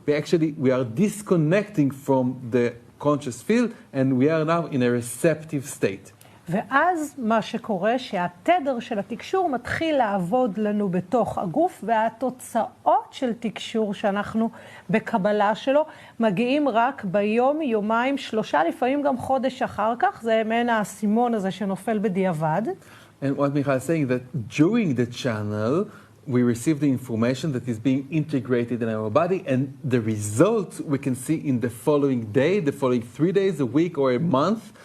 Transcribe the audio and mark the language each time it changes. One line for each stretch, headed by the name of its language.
English: We are disconnecting from the conscious field, and we are now in a receptive state.
Hebrew: ואז מה שקורה שהתדר של התקשור מתחיל לעבוד לנו בתוך הגוף, והתוצאות של תקשור שאנחנו בקבלה שלו מגיעים רק ביום, יומיים, 3, לפעמים גם חודש אחר כך. זה מעין האסימון הזה שנופל בדיעבד.
English: And what Michal is saying that during the channel we receive the information that is being integrated in our body, and the results we can see in the following day, the following 3 days, a week, or a month.